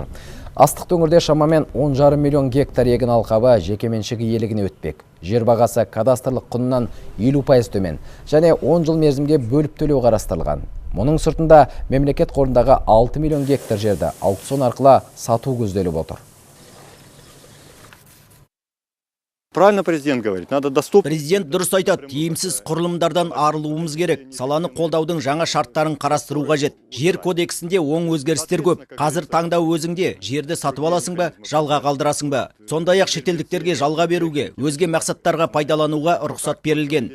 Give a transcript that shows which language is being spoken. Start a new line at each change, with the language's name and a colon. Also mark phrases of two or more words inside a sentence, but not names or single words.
Kazakh: Астық өңірде шамамен 10,5 миллион гектар егін алқабы жекеменшік иелігіне өтпек. Жер бағасы кадастрлық құнынан 50% төмен және 10 жыл мерзімге бөліп төлеу қарастырылған. Мұның сыртында мемлекет қорындағы 6 миллион гектар жерді аукцион арқылы сату көзделіп отыр.
Russian: Правильно президент говорит, надо доступно.
Kazakh: Президент дұрыс айтады, тиімсіз құрылымдардан арылуымыз керек. Саланы қолдаудың жаңа шарттарын қарастыру қажет. Жер кодексінде оң өзгерістер көп. Қазір таңдау өзіңде, жерді сатып аласың ба, жалға қалдырасың ба. Сондай-ақ шетелдіктерге жалға беруге, өзге мақсаттарға пайдалануға рұқсат берілген.